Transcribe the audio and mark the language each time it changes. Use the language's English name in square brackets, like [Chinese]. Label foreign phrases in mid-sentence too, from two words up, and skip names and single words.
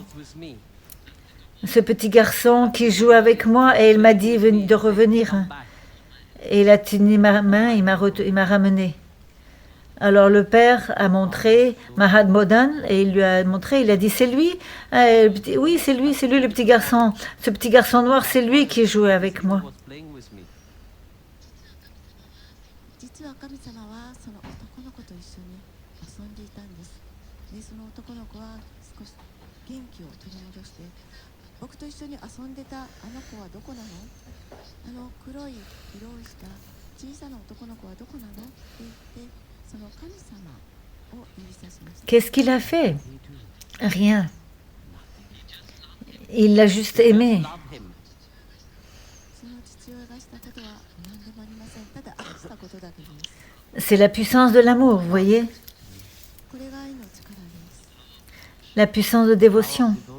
[French] Ce petit garçon qui joue avec moi et il m'a dit de revenir. Et il a tenu ma main, il m'a ramené. Alors le père a montré Mahatma Mohan et il lui a montré, il a dit « C'est lui ?» Oui, c'est lui le petit garçon. Ce petit garçon noir, c'est lui qui jouait avec moi. [Japanese] 実は神様はその男の子と一緒に遊んでいたんです。で、その男の子は少し元気を取り戻して、僕と一緒に遊んでたあの子はどこなの？あの黒い色をした小さな男の子はどこなの？って言って、その神様を指さしました。 [French] Qu'est-ce qu'il a fait? Rien. Il l'a juste aimé. C'est la puissance de l'amour, vous voyez? La puissance de dévotion.